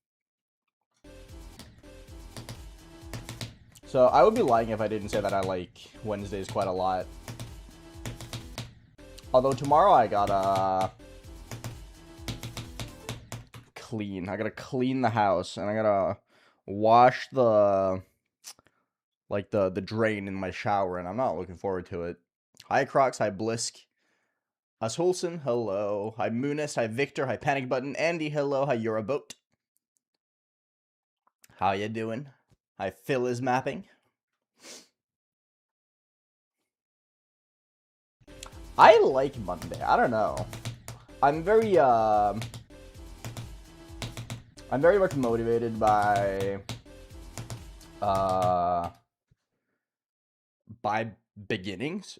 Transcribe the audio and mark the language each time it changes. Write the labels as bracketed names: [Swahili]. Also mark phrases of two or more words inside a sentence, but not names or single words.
[English] So, I would be lying if I didn't say that I like Wednesdays quite a lot. Although tomorrow I gotta clean. I gotta clean the house and I gotta wash the drain in my shower, and I'm not looking forward to it. Hi Crocs, hi Blisk, Usholson, hello, hi Moonist, hi Victor, hi Panic Button, Andy, hello, hi Euroboat. How you doing? Hi Phil is mapping. I like Monday. I don't know. I'm very much motivated by beginnings.